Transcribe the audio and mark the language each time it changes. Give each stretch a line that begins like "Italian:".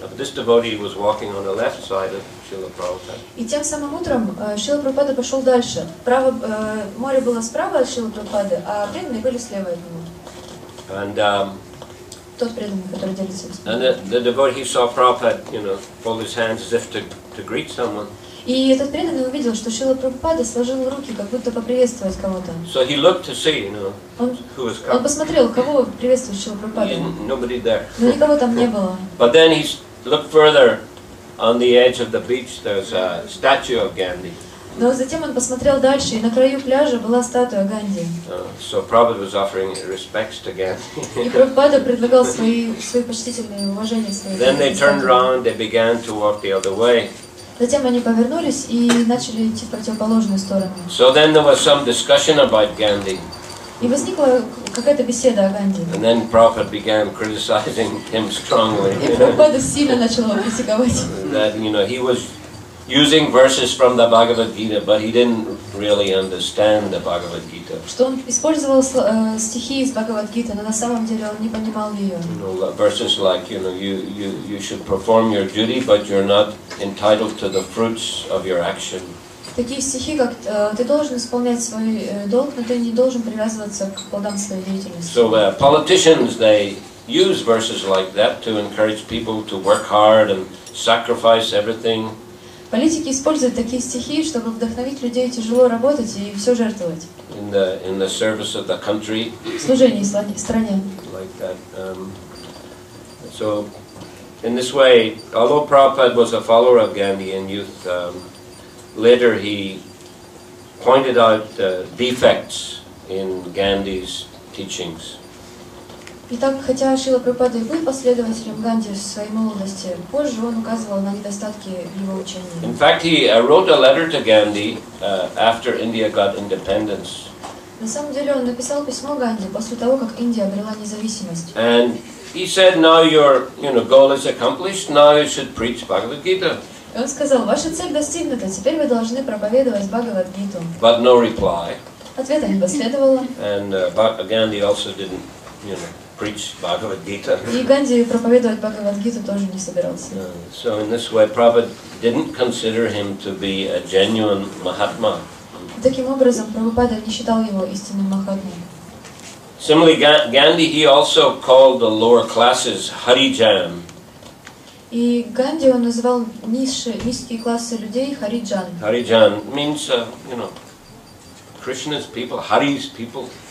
English: This devotee was walking on the left side of Srila Prabhupada.
Russian: И тем самым утром Шрила Прабхупада пошел дальше. Море было справа от Шрилы Прабхупады, а преданные были слева от него.
English: And
Russian: тот преданный, который делится.
English: And the devotee saw Prabhupada, fold his hands as if to greet someone.
Russian: И этот преданный увидел, что Шрила Прабхупада сложил руки, как будто поприветствовать кого-то.
English: So he looked to see, who was coming.
Russian: Он посмотрел, кого приветствует Шрила Прабхупада.
English: Nobody there.
Russian: Но никого там не было.
English: But then he looked further. On the edge of the beach, there's a statue of Gandhi.
Russian: Но затем он посмотрел дальше, и на краю пляжа была статуя Ганди.
English: So Prabhupada was offering respects to Gandhi.
Russian: И Прабхупада предлагал свои почтительные уважения своей.
English: Then they turned around, they began to walk the other way.
Russian: Затем они повернулись и начали идти в противоположную сторону.
English: So then there was some discussion about Gandhi.
Russian: И возникла какая-то беседа о Ганди.
English: And then Prabhupada began criticizing him strongly.
Russian: И Прабхупада сильно начал его критиковать.
English: That he was using verses from the Bhagavad Gita, but he didn't really understand the Bhagavad Gita.
Russian: Что он использовал стихи из Бхагавад-гиты, но на самом деле он не понимал ее.
English: Verses like, you should perform your duty, but you're not entitled to the fruits of your action.
Russian: Такие стихи, как ты должен исполнять свой долг, но ты не должен привязываться к плодам своей деятельности.
English: So politicians, they use verses like that to encourage people to work hard and sacrifice everything.
Russian: Политики используют такие стихи, чтобы вдохновить людей тяжело работать и все жертвовать.
English: In the service of the country.
Russian: В служении стране.
English: Like that. So, in this way, although Prabhupada was a follower of Gandhi in youth, later he pointed out defects in Gandhi's teachings.
Russian: Итак, хотя Шрила Прабхупада и был последователем Ганди в своей молодости, позже он указывал на недостатки его учения.
English: In fact, he wrote a letter to Gandhi after India got independence.
Russian: На самом деле он написал письмо Ганди после того, как Индия обрела независимость.
English: And he said, now your goal is accomplished. Now you should preach Bhagavad Gita.
Russian: И он сказал, ваша цель достигнута, теперь вы должны проповедовать Бхагавад-гиту.
English: But no reply.
Russian: Ответа не последовало.
English: And Gandhi also didn't, preach Bhagavad Gita.
Russian: И Ганди проповедовать Бхагавад-гиту тоже не собирался.
English: So in this way, Prabhupada didn't consider him to be a genuine Mahatma.
Russian: Таким образом, Прабхупада не считал его истинным Махатмой.
English: Similarly, Gandhi, he also called the lower classes Harijan.
Russian: И Ганди он называл низкие классы людей хариджан.
English: Harijan means, you know, Krishna's people, Hari's people.